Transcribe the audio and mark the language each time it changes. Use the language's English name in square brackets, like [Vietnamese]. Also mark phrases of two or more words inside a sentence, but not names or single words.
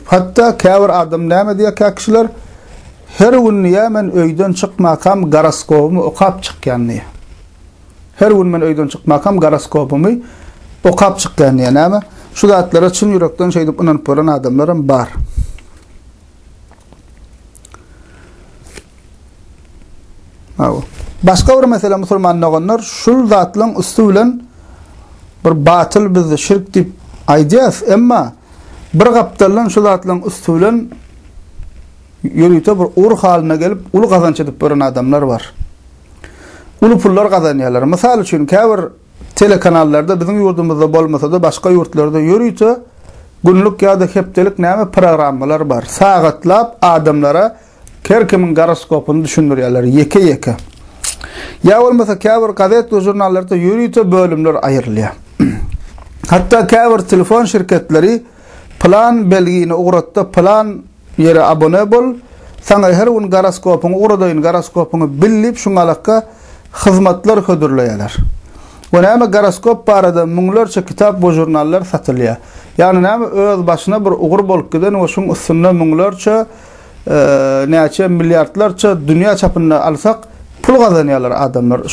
[Turkmen] Hatta käbir adam näme diýär kişiler her gün men öýden çykmakam goroskopumy okap çykýany. Her gün men öýden çykmakam goroskopumy okap çykýany näme? Şu zatlara çyn ýürekden şeýdip inanyp boran adamlar bar. Başka bir mesele Müslüman olanlar şu zatlaryň üstü bilen bir batyl biz şirk dip aýdýas, emma bir gapdalan şu zatlaryň üstü bilen ýörüýte bir ur halyna gelip uly gazanç edip boran adamlar bar. Uly pullar gazanýarlar. Misal üçin käbir telekanallarda bizim ýurdumyzda bolmasa-da başga ýurtlarda ýörüýte günlük ýa-da hepdelik näme programmalar bar. Sagatlap adamlara kerkimin goroskopuny düşündirýärler ýeke-ýeke. Ya bolmasa käbir gazet we jurnallarda ýörüýte bölümler aýrylýar. Hatta käbir telefon şirketleri plan belgini uğratda plan yere abone bol, sana her gün goroskopuny uğradaýyn goroskopuny bilip şuňalakka hyzmatlar hödürleýärler. Bu näme goroskop barada müňlerçe kitap we jurnallar satylýar. Yani näme öz başyna bir ugur bolup giden we şuň üstünde müňlerçe näçe milliardlarça dünýä çapynda alsak pul gazanýarlar adamlar.